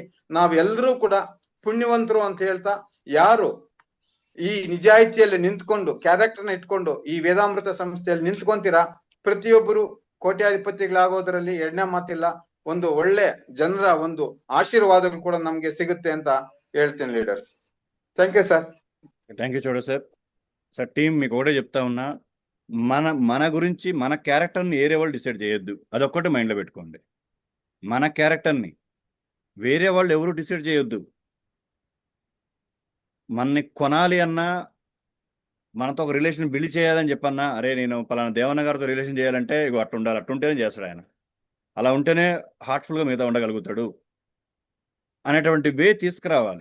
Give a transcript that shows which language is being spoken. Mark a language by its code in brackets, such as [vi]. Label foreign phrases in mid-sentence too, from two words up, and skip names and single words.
[kn] ನಾವೆಲ್ಲರೂ ಕೂಡ ಪುಣ್ಯವಂತರು ಅಂತ ಹೇಳ್ತಾ, ಯಾರು ಈ ನಿಜಾಯಿತಿಯಲ್ಲಿ ನಿಂತ್ಕೊಂಡು ಕ್ಯಾರೆಕ್ಟರ್ನ ಇಟ್ಕೊಂಡು ಈ ವೇದಾಮೃತ ಸಂಸ್ಥೆಯಲ್ಲಿ ನಿಂತ್ಕೊಂತೀರಾ, ಪ್ರತಿಯೊಬ್ಬರು ಕೋಟ್ಯಾಧಿಪತಿಗಳಾಗೋದ್ರಲ್ಲಿ ಎರಡನೇ ಮಾತಿಲ್ಲ. ಒಂದು ಒಳ್ಳೆ ಜನರ ಒಂದು ಆಶೀರ್ವಾದಗಳು ಕೂಡ ನಮ್ಗೆ ಸಿಗುತ್ತೆ ಅಂತ ಹೇಳ್ತೀನಿ లీడర్స్. [en] thank you sir. thank you Chowda sir. sir team [te] మీకు ఒకటే చెప్తా ఉన్నా, మన గురించి మన క్యారెక్టర్ని వేరే వాళ్ళు డిసైడ్ చేయొద్దు, అదొక్కటి మైండ్లో పెట్టుకోండి. మన క్యారెక్టర్ని వేరే వాళ్ళు ఎవరు డిసైడ్ చేయొద్దు. మనని కొనాలి అన్నా, మనతో ఒక [en] relation build [te] చేయాలని చెప్పన్నా, అరే నేను పలానా దేవన్న గారితో రిలేషన్ చేయాలంటే ఇగో అట్టు ఉండాలి, అట్టుంటేనే చేస్తాడు ఆయన, అలా ఉంటేనే హార్ట్ఫుల్గా మిగతా ఉండగలుగుతాడు అనేటువంటి వే తీసుకురావాలి.